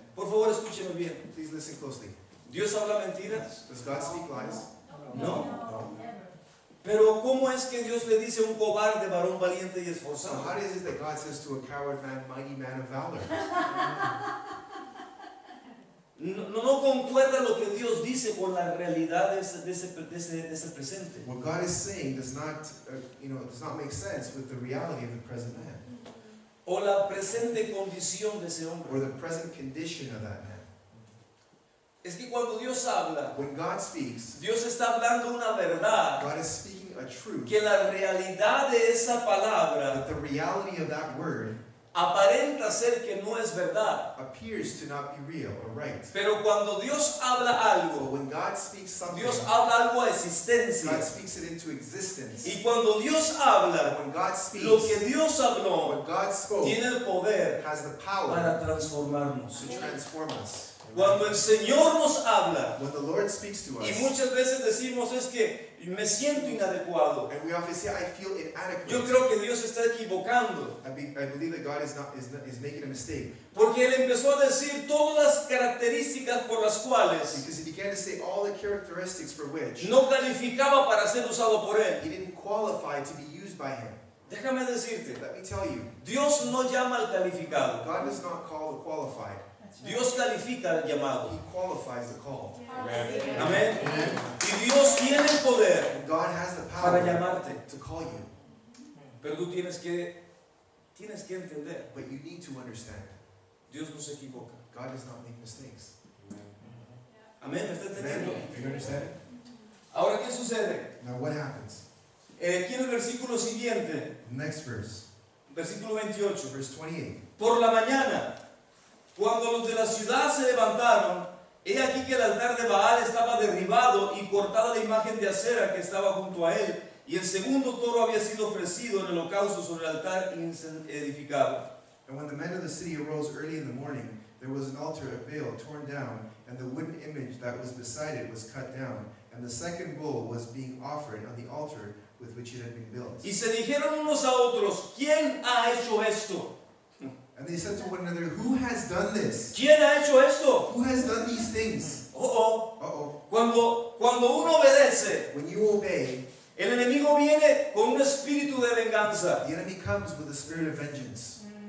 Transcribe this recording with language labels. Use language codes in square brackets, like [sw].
[es] por favor escúcheme bien. [en] please listen closely. [es] ¿Dios habla mentiras? [en] Does God speak lies? [es] No. [en] No. [es] Pero ¿cómo es que Dios le dice a un cobarde, varón valiente y [en] So [es] esforzado? [en] how is it that God says to a coward man, mighty man of valor? [es] no concuerda lo que Dios dice con la realidad de ese presente. [en] What God is saying does not make sense with the reality of the present man [es] O la presente condición de ese [en] or [es] hombre. [en] the present condition of that man. [es] Es que cuando Dios habla, [en] When God speaks, [es] Dios está hablando una verdad, [en] God is speaking a truth, [es] que la realidad de esa palabra [en] but the reality of that word [es] aparenta ser que no es verdad. [en] appears to not be real or right. [es] Pero cuando Dios habla [en] But [es] algo, [en] when God speaks something, [es] Dios habla algo a [en] God [es] existencia. [en] speaks it into existence. [es] Y cuando Dios habla, [en] When God [es] lo [en] speaks, [es] que Dios habló [en] what God spoke [es] tiene el poder [en] has the power [es] para transformarnos. [en] to transform us. [es] Cuando el Señor nos habla, [en] When the Lord speaks to [es] y [en] us, [es] muchas veces decimos es que me siento inadecuado. [en] and we often say, I feel [es] Yo [en] inadequate. [es] creo que Dios está equivocando. [en] I believe that God is making a mistake. [es] Porque Él empezó a decir todas las características por las cuales [en] Because he began to say all the characteristics for which [es] no calificaba para ser usado por Él. [en] he didn't qualify to be used by him. [es] Déjame decirte, [en] Let me tell you, [es] Dios no llama al calificado. [en] God does not call the qualified. [es] Dios califica al llamado. [en] He qualifies the call. [es] Amén. Y Dios tiene el poder [en] And God has the [es] para [en] power [es] llamarte. [en] to call you. [es] Pero tú tienes que entender, [en] But you need to understand, [es] Dios no se equivoca. [en] God does not make mistakes. [es] Amén, ¿me está [en] Amen? [es] entendiendo? [en] Are you understanding? [es] Ahora, ¿qué sucede? [en] Now what happens? [es] Aquí en el versículo siguiente, [en] Next verse, [es] versículo 28. [en] verse 28. [es] Por la mañana, cuando los de la ciudad se levantaron, he aquí que el altar de Baal estaba derribado y cortada la imagen de acera que estaba junto a él, y el segundo toro había sido ofrecido en el holocausto sobre el altar edificado. [en] And when the men of the city arose early in the morning, there was an altar of Baal torn down, and the wooden image that was beside it was cut down, and the second bull was being offered on the altar with which it had been built. [es] Y se dijeron unos a otros, ¿quién ha hecho esto? [en] And they said to one another, who has done this? [es] ¿Quién ha hecho esto? [en] Who has done these things? Oh, Uh-oh. [es] cuando uno obedece, [en] When you obey, [es] el enemigo viene con un espíritu de venganza. [en] the enemy comes with a spirit of vengeance.